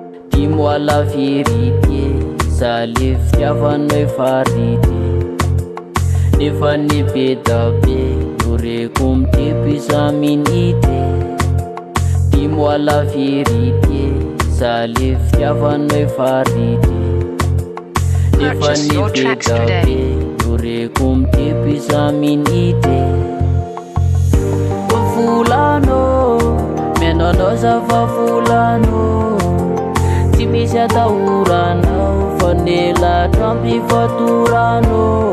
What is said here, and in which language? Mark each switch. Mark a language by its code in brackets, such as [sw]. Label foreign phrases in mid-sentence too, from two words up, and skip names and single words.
[fr] Dis-moi la vérité, [mg] za le fitiavanao efa rity. Nefa ny be da be, noreko mitepy isan-minity. [fr] Dis-moi la vérité, [mg] za le fitiavanao efa rity. Nefa Purchase ny your be tracks da today. be, noreko mitepy isan-minity. Volano, miainao anao za fa volano. Tsy misy atahoranao, fa ny elatra am-pifatorano.